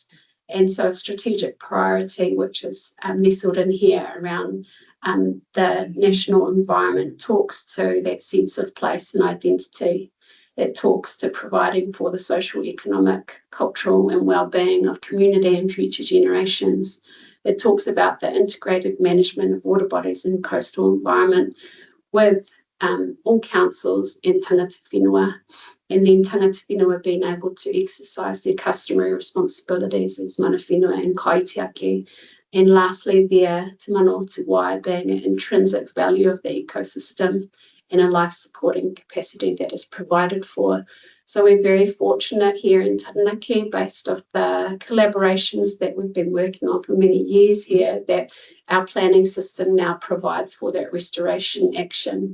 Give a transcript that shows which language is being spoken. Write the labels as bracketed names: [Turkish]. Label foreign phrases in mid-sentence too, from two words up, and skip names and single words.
[English] And so a strategic priority, which is nestled in here around the national environment, talks to that sense of place and identity. It talks to providing for the social, economic, cultural and well-being of community and future generations. It talks about the integrated management of water bodies and coastal environment with all councils and [Māori] tangata whenua, [English] and then [Māori] tangata whenua [English] being able to exercise their customary responsibilities as [Māori] mana whenua [English] and kaitiaki And lastly, there, [Māori] Te Mana o Te Wai [English] being an intrinsic value of the ecosystem and a life-supporting capacity that is provided for. So we're very fortunate here in Taranaki, based off the collaborations that we've been working on for many years here, that our planning system now provides for that restoration action.